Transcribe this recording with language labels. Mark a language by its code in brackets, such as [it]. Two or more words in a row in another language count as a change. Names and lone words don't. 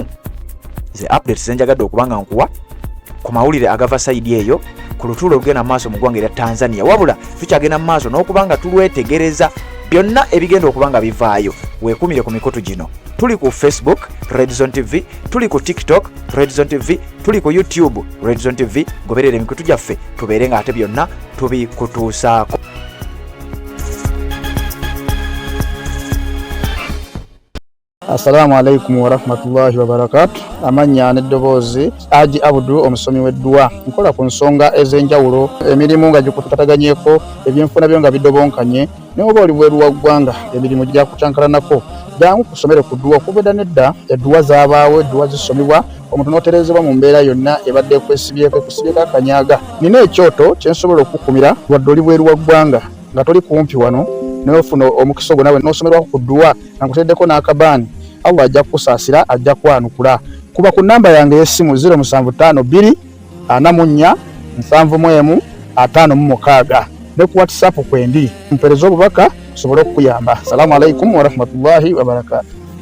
[lg] Ze updates zenjagadde okubanga nkuwa ku mawulire agava saidi eyo ku lutuula olugenda mu maaso mu ggwanga erya Tanzania, wabula tukyagenda mu maaso n'okubanga tulwetegereza byonna ebigenda okubanga bivaayo. Weekumire ku mikutu gino. Tuli ku Facebook Red Zone TV, tuli ku TikTok Red Zone TV, tuli ku YouTube Red Zone TV. Goberera emikutu gyaffe tubeere nga ate byonna tubikutuusaako. [ar] السلام عليكم ورحمة الله وبركاته. [lg] Amanya n'eddoboozi Haji Abdul omusomi w'eddua. Nkola ku nsonga ez'enjawulo, emirimu nga gikutukaganyeeko, ebyenfuna byo nga bidobonkanye, ne oba oli bweru wa ggwanga emirimu gya kucankalanako. Jangu kusomere ku ddua okuvudda nedda eddua zaabaawo, eddua zisomebwa omuntu n'otereezebwa mu mbeera yonna ebadde ekwesibyeko akanyaaga. Nina ekyoto kye nsobola okukumira wadde oli bweru wa ggwanga nga toli kumpi wano n'ofuna omukisa ogwo nawe n'osomerwako ku ddua nga nkuteddeko n'akabaani. Allah ajja kusaasira, ajja kwanukula. Kuba ku namba yange y'essimu 0752 44 71 56 ne ku WhatsApp kwendi mpereza obubaka sobole okuyamba. [ar] السلام عليكم ورحمة الله وبركاته.